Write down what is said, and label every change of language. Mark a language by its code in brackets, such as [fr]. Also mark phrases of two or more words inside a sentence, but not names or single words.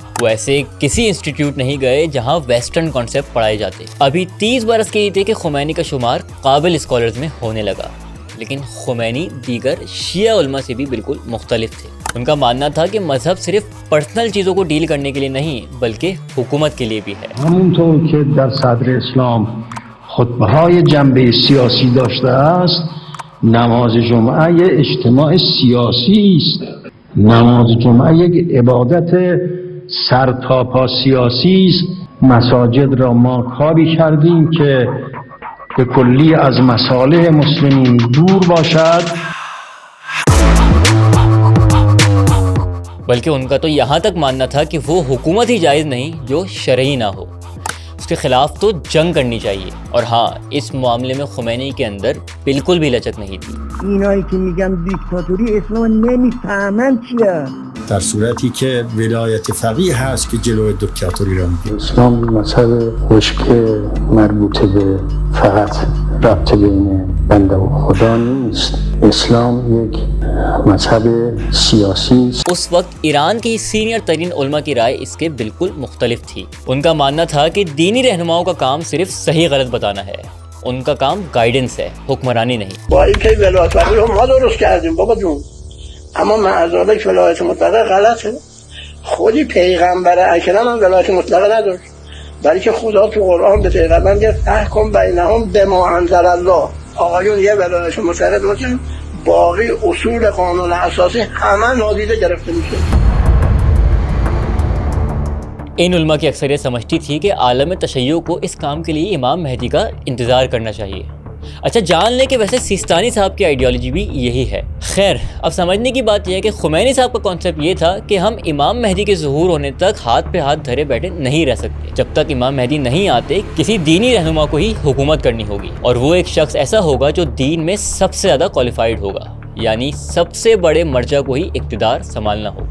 [ur] وہ ایسے کسی انسٹیٹیوٹ نہیں گئے جہاں [en] western concept [ur] پڑھائے جاتے. ابھی 30 برس کے ہی تھے کہ خمینی کا شمار قابل اسکالرز میں ہونے لگا. لیکن خمینی دیگر شیعہ علماء سے بھی بالکل مختلف تھے. ان کا ماننا تھا کہ مذہب صرف پرسنل چیزوں کو ڈیل کرنے کے لیے نہیں بلکہ حکومت کے لیے بھی ہے. [fa] همونطور که در صدر اسلام خطبه‌های جنبه سیاسی داشته است، نماز جمعه یک اجتماع سیاسی است. نماز جمعه یک عبادت سرتاپا سیاسی است. مساجد را ما کاری کردیم که به کلی از مصالح مسلمین دور باشد. [ur] بلکہ ان کا تو یہاں تک ماننا تھا کہ وہ حکومت ہی جائز نہیں جو شرعی نہ ہو، اس کے خلاف تو جنگ کرنی چاہیے. اور ہاں، اس معاملے میں خمینی کے اندر بالکل بھی لچک نہیں تھی. [fa] اینایی که میگن دیکتاتوری اسلام نمیفهمن چیه. در صورتی که ولایت فقیه هست که جلوی دیکتاتوری را میگیره. اسلام مذهب خشک مربوط به فقط رابطه بین بنده و خدا نیست. اسلام یک مذہب سیاسی. [ur] اس وقت ایران کی سینئر ترین علماء کی رائے اس کے بالکل مختلف تھی. ان کا ماننا تھا کہ دینی رہنماؤں کا کام صرف صحیح غلط بتانا ہے، ان کا کام گائیڈنس ہے، حکمرانی نہیں. [fa] با اینکه ولایت فقیه ما درست کردیم بابا جون، اما معذالک ولایت مطلقه غلطه. خودی پیغمبر اکرم هم ولایت مطلقه نداشت، بلکه خدا تو قرآن به پیغمبر گفت [ar] احکم بینهم بما انزل الله. [fa] آقایون یه ولایت مطلقه داشتن، باقی اصول قانون اساسی همه نادیده گرفته میشه. [ur] ان علماء کی اکثریت سمجھتی تھی کہ عالم تشیع کو اس کام کے لیے امام مہدی کا انتظار کرنا چاہیے. اچھا جان لیں کہ ویسے سیستانی صاحب کی آئیڈیالوجی بھی یہی ہے۔ خیر اب سمجھنے کی بات یہ ہے کہ خمینی صاحب کا کانسیپٹ یہ تھا کہ ہم امام مہدی کے ظہور ہونے تک ہاتھ پہ ہاتھ دھرے بیٹھے نہیں رہ سکتے، جب تک امام مہدی نہیں آتے کسی دینی رہنما کو ہی حکومت کرنی ہوگی، اور وہ ایک شخص ایسا ہوگا جو دین میں سب سے زیادہ کوالیفائڈ ہوگا، یعنی سب سے بڑے مرجع کو ہی اقتدار سنبھالنا ہوگا۔